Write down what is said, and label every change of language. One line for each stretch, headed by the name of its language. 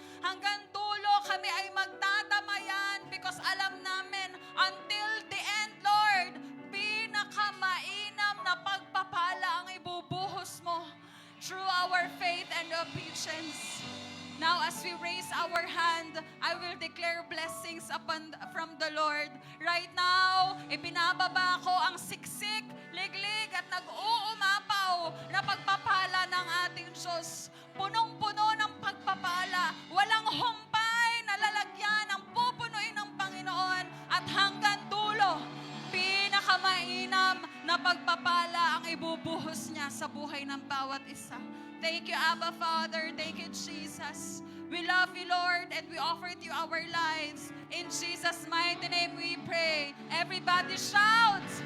Filipino: Hanggang dulo kami ay magdadamayan because alam namin,
English: until the end, Lord,
Filipino: pinakamainam na pagpapala ang ibubuhos mo
English: through our faith and obedience. Now, as we raise our hand, I will declare blessings from the Lord. Right now,
Filipino: ipinababa ko ang siksik, liglig at nag-uumapaw na pagpapala ng ating Diyos. Punong-puno ng pagpapala. Walang humpay na lalagyan ang pupunuin ng Panginoon at hanggang dulo, pinakamainam na pagpapala ang ibubuhos niya sa buhay ng bawat isa.
English: Thank you, Abba Father. Thank you, Jesus. We love you, Lord, and we offer to you our lives. In Jesus' mighty name we pray. Everybody shout!